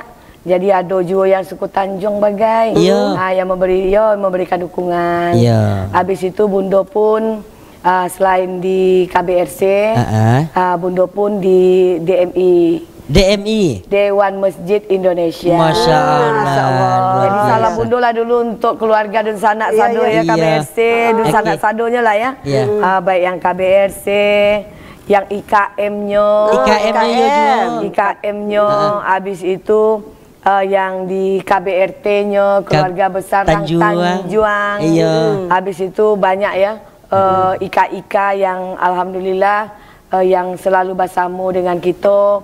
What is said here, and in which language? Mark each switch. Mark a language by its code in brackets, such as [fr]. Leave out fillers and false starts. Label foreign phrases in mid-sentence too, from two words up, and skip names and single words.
[id] Jadi ada juga yang suku Tanjung bagai, yang memberikan dukungan. Habis itu Bundo pun selain di KBRC, Bundo pun di DMI, Dewan Masjid Indonesia. [ar] Masya Allah. [id] Jadi salam Bundo lah dulu untuk keluarga Dun Sanak Sado ya KBRC, Dun Sanak Sadonya lah ya. Baik yang KBRC, yang IKM-nya, habis itu yang di KBRT-nya keluarga besar Tanjuang. Habis itu banyak ya IKA yang alhamdulillah yang selalu bersama dengan kita.